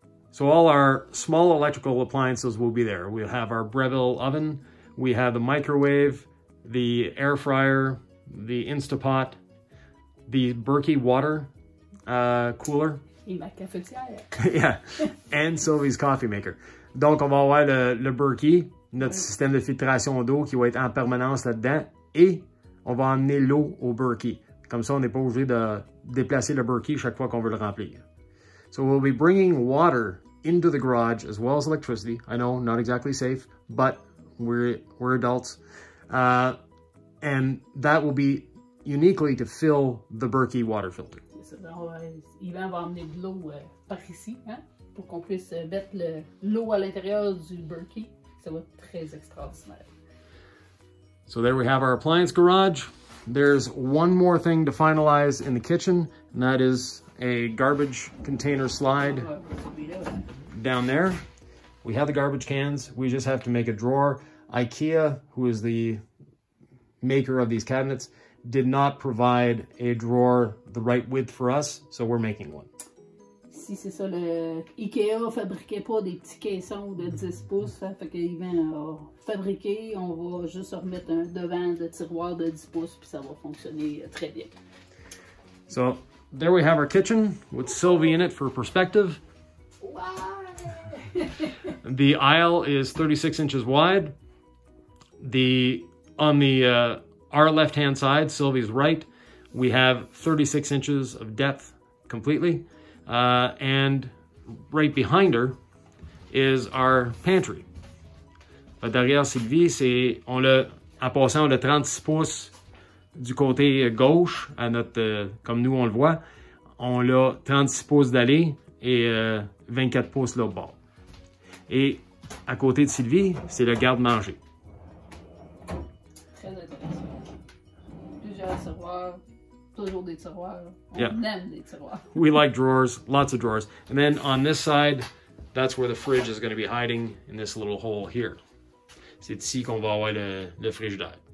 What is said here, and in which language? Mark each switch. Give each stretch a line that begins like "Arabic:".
English: So all our small electrical appliances will be there. We'll have our Breville oven, we have the microwave, the air fryer, the Instapot, the Berkey water cooler.
French: Et ma cafetière.
English: Yeah, and Sylvie's coffee maker.
French: Donc, on va avoir le Berkey, notre système de filtration d'eau qui va être en permanence là-dedans, et on va emmener l'eau au Berkey. Comme ça, on n'est pas obligé de déplacer le Berkey chaque fois qu'on veut le remplir.
English: So we'll be bringing water into the garage as well as electricity. I know, not exactly safe, but we're adults. And that will be uniquely to fill the Berkey water filter.
French: Yvan va emmener de l'eau par ici, hein, pour qu'on puisse mettre l'eau à l'intérieur du Berkey. Ça va être très extraordinaire.
English: So there we have our appliance garage. There's one more thing to finalize in the kitchen, and that is a garbage container slide down there. We have the garbage cans. We just have to make a drawer. IKEA, who is the maker of these cabinets, did not provide a drawer the right width for us, so we're making one.
French: Si c'est ça, le IKEA ne fabriquait pas des petits caissons de 10 pouces, hein, fait qu'Yvan a fabriqué, on va juste remettre un devant de tiroir de 10 pouces, puis ça va fonctionner très bien.
English: So, there we have our kitchen with Sylvie in it for perspective. The aisle is 36 inches wide. On our left-hand side, Sylvie's right, we have 36 inches of depth completely. And right behind her is our pantry.
French: Derrière Sylvie, on l'a, en passant, on a 36 pouces du côté gauche, à notre, comme nous on le voit. on l'a 36 pouces d'aller et 24 pouces l'autre bord. Et à côté de Sylvie, c'est le garde-manger. Très intéressant. Plusieurs tiroirs. Toujours des tiroirs. On
English: Yeah.
French: aime des tiroirs.
English: We like drawers, lots of drawers. And then on this side, that's where the fridge is going to be hiding in this little hole here.
French: C'est ici qu'on va avoir le frigidaire.